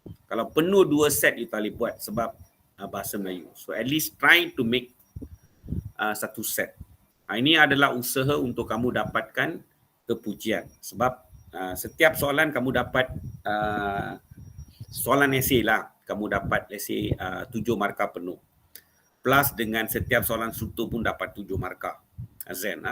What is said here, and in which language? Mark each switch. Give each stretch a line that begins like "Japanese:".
Malay: Kalau penuh 2 set you tak boleh buat sebab bahasa Melayu.
English: So at least try to make
Malay: satu set. Ini adalah usaha untuk kamu dapatkan kepujian. Sebab setiap soalan kamu dapat soalan esei lah. Kamu dapat esei 7 markah penuh. Plus dengan setiap soalan struktur pun dapat 7 markah. Zen.